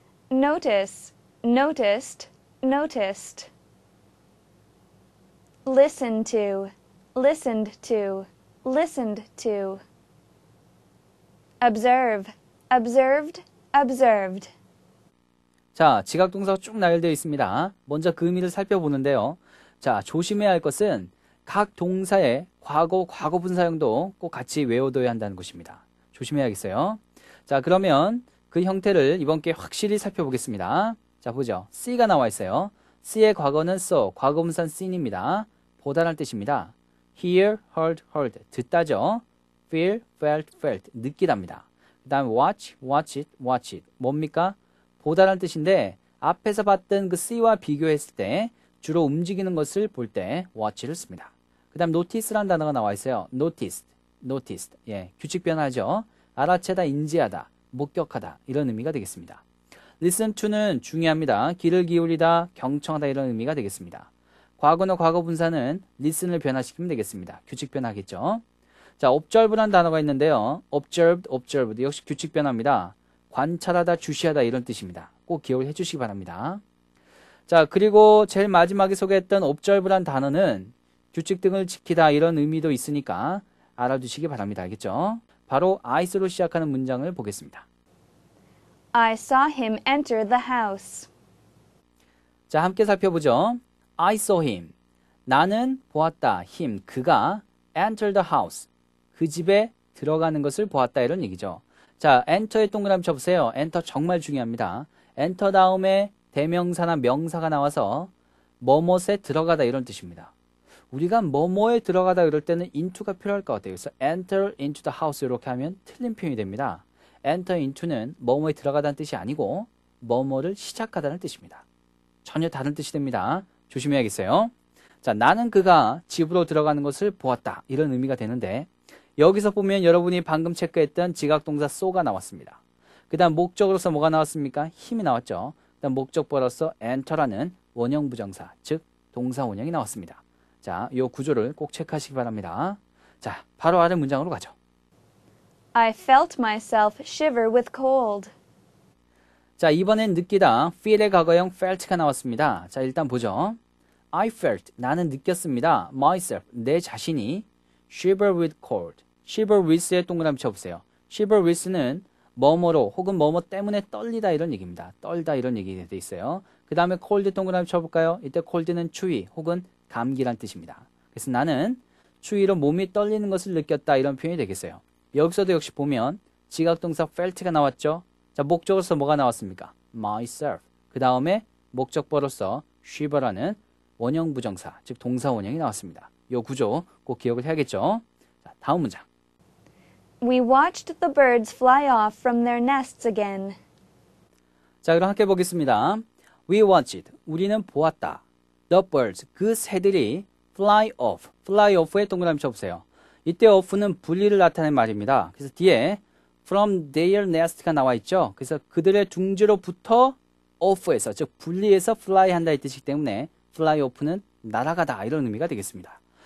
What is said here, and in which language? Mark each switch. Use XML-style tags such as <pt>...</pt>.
<en>Notice, noticed, noticed. Listen to, listened to, listened to. Observe, observed, observed.</en> <ko>자, 지각동사가 쭉 나열되어 있습니다. 먼저 그 의미를 살펴보는데요. 자, 조심해야 할 것은 각 동사의 과거, 과거분사형도 꼭 같이 외워둬야 한다는 것입니다. 조심해야겠어요. 자, 그러면 그 형태를 이번 기회에 확실히 살펴보겠습니다. 자, 보죠. see가 나와 있어요. see의 과거는 saw, 과거분사는 seen입니다. 보다라는 뜻입니다. hear, heard, heard, 듣다죠. feel, felt, felt, 느끼답니다. 그 다음에 watch, watch it, watch it. 뭡니까? 보다라는 뜻인데 앞에서 봤던 그 see와 비교했을 때 주로 움직이는 것을 볼 때 watch를 씁니다. 그 다음 notice라는 단어가 나와 있어요. noticed, noticed. 예, 규칙 변화죠. 알아채다, 인지하다, 목격하다 이런 의미가 되겠습니다. listen to는 중요합니다. 귀를 기울이다, 경청하다 이런 의미가 되겠습니다. 과거나 과거 분사는 listen을 변화시키면 되겠습니다. 규칙 변화겠죠. 자, observe라는 단어가 있는데요. observed, observed 역시 규칙 변화입니다. 관찰하다, 주시하다 이런 뜻입니다. 꼭 기억을 해주시기 바랍니다. 자, 그리고 제일 마지막에 소개했던 observe란 단어는 규칙 등을 지키다 이런 의미도 있으니까 알아두시기 바랍니다. 알겠죠? 바로 I로 시작하는 문장을 보겠습니다.</ko> <en>I saw him enter the house.</en> <ko>자, 함께 살펴보죠.</ko> <en>I saw him.</en> <ko>나는 보았다. him. 그가</ko> <en>enter the house.</en> <ko>그 집에 들어가는 것을 보았다 이런 얘기죠. 자, enter에 동그라미 쳐보세요. enter 정말 중요합니다. enter 다음에 대명사나 명사가 나와서 뭐뭇에 들어가다 이런 뜻입니다. 우리가 뭐뭐에 들어가다 그럴 때는 into가 필요할 것 같아요. 그래서</ko> <en>enter into the house</en> <ko>이렇게 하면 틀린 표현이 됩니다. enter into는 뭐뭐에 들어가다는 뜻이 아니고 뭐뭐를 시작하다는 뜻입니다. 전혀 다른 뜻이 됩니다. 조심해야겠어요. 자, 나는 그가 집으로 들어가는 것을 보았다 이런 의미가 되는데 여기서 보면 여러분이 방금 체크했던 지각동사 so가 나왔습니다. 그 다음 목적으로서 뭐가 나왔습니까? 힘이 나왔죠. 그 다음 목적보로서 enter라는 원형 부정사, 즉 동사 원형이 나왔습니다. 자, 이 구조를 꼭 체크하시기 바랍니다. 자, 바로 아래 문장으로 가죠.</ko> <en>I felt myself shiver with cold.</en> <ko>자, 이번엔 느끼다, feel의 과거형 felt가 나왔습니다. 자, 일단 보죠.</ko> <en>I felt,</en> <ko>나는 느꼈습니다. myself, 내 자신이</ko> <en>shiver with cold.</en> <ko>shiver with에 동그라미 쳐보세요. shiver with는 뭐뭐로 혹은 뭐뭐 때문에 떨리다 이런 얘기입니다. 떨다 이런 얘기가 돼 있어요. 그 다음에 cold 동그라미 쳐볼까요? 이때 cold는 추위 혹은 감기란 뜻입니다. 그래서 나는 추위로 몸이 떨리는 것을 느꼈다 이런 표현이 되겠어요. 여기서도 역시 보면 지각동사 felt가 나왔죠. 자, 목적으로서 뭐가 나왔습니까?</ko> <en>myself.</en> <ko>그 다음에 목적보로서 shiver라는 원형 부정사, 즉 동사 원형이 나왔습니다. 이 구조 꼭 기억을 해야겠죠. 자, 다음 문장.</ko> <en>We watched the birds fly off from their nests again.</en> <ko>자, 그럼 함께 보겠습니다.</ko> <en>We watched.</en> <ko>우리는 보았다.</ko> <en>The birds.</en> <ko>그 새들이 fly off. fly off에 동그라미 쳐보세요. 이때 off는 분리를 나타내는 말입니다. 그래서 뒤에</ko> <en>from their nest</en> <ko>가 나와 있죠. 그래서 그들의 둥지로부터 off에서, 즉 분리해서 fly 한다 이 뜻이기 때문에 fly off는 날아가다 이런 의미가 되겠습니다.</ko>